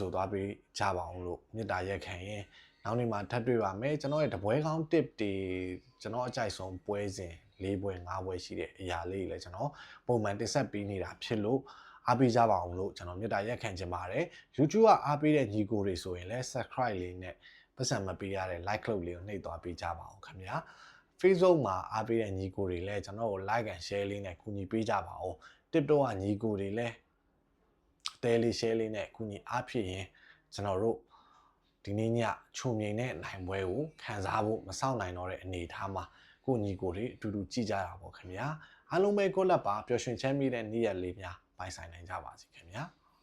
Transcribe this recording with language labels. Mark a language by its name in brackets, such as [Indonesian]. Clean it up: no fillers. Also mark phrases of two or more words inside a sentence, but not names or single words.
[Burmese] ဆိုသွားပေးကြပါအောင်လို့မေတ္တာရက်ခံရင်နောက်နေ့မှာထပ်တွေ့ပါမယ်ကျွန်တော်ရဲ့တပွဲကောင်း tip တွေကျွန်တော်အကြိုက်ဆုံးပွဲစဉ်၄ပွဲ၅ပွဲရှိတဲ့အရာလေး တွေလည်းကျွန်တော်ပုံမှန်တင်ဆက်ပေးနေတာဖြစ်လို့အားပေးကြပါအောင်လို့ကျွန်တော်မေတ္တာရက်ခံချင်ပါတယ် YouTube ကအားပေးတဲ့ညီကို တွေဆိုရင်လည်း subscribe လေးနဲ့ပတ်စံမပေးရတဲ့ like လုပ်လေးကိုနှိပ်သွားပေးကြပါအောင်ခင်ဗျာ Facebook မှာအားပေးတဲ့ညီကိုတွေလည်းကျွန်တော်ကို [English] like and share [Burmese] လေးနဲ့ကူညီပေးကြပါအောင် TikTok ကညီကိုတွေလည်းတဲလေး share လေးနဲ့ကူညီအားဖြစ်ရင်ကျွန်တော်တို့ဒီနေ့ညချုံမြိန်တဲ့နိုင်ပွဲကိုခံစားဖို့မစောင့်နိုင်တော့တဲ့အနေအထားမှာကိုညီကိုတွေအတူတူကြည့်ကြတာပေါ့ခင်ဗျာအားလုံးပဲကိုလက်ပါပျော်ရွှင်ချမ်းမြေ့တဲ့နေ့ရက်လေးများပိုင်ဆိုင်နိုင်ကြပါစေခင်ဗျာ